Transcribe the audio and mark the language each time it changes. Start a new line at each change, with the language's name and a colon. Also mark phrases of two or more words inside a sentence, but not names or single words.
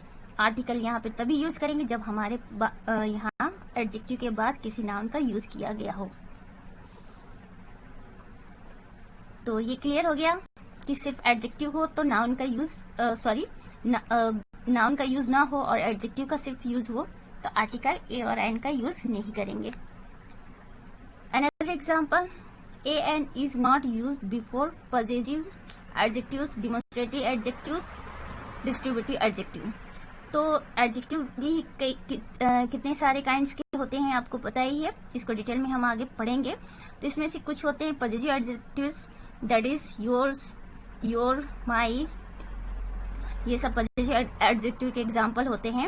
Hindi: आर्टिकल यहाँ पे तभी यूज करेंगे जब हमारे यहाँ एडजेक्टिव के बाद किसी नाउन का यूज किया गया हो। तो ये क्लियर हो गया कि सिर्फ एडजेक्टिव हो तो नाउन का यूज नाउन का यूज ना हो और एडजेक्टिव का सिर्फ यूज हो तो
English: article a
Hindi: और एन का यूज नहीं करेंगे।
English: Another example, a and is not used before possessive adjectives, demonstrative adjectives, distributive adjective।
Hindi: तो एडजेक्टिव भी कितने सारे काइंड्स के होते हैं आपको पता ही है, इसको डिटेल में हम आगे पढ़ेंगे। तो इसमें से कुछ होते हैं
English: positive adjectives, that is yours, your, my,
Hindi: ये सब
English: positive adjective
Hindi: के एग्जाम्पल होते हैं।